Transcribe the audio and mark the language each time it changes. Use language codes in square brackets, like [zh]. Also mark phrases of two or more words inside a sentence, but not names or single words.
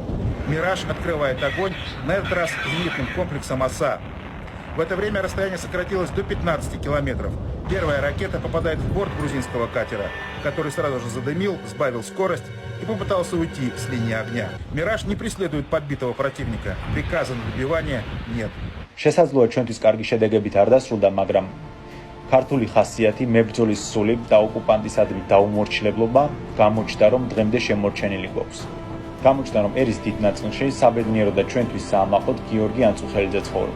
[ru] «Мираж» открывает огонь, на этот раз зенитным комплексом «Оса». В это время расстояние сократилось до 15 километров. Первая ракета попадает в борт грузинского катера, который сразу же задымил, сбавил скорость и попытался уйти с линии огня. «Мираж» не преследует подбитого противника. Приказа на добивание нет. [ka] შესაძლოა ჩვენთვის კარგი შედეგებით არ დასრულდა, მაგრამ ქართული ხასიათი, მებრძოლის სული და ოკუპანტისადმი დაუმორჩილებლობა გამოჩნდა, რომ დღემდე შემორჩენილი გვაქვს. გამოჩნდა, რომ ერის დიდ ნაწილში საბედნიერო და ჩვენთვის საამაყოდ გიორგი ანწუხელიძე ცხოვრობს.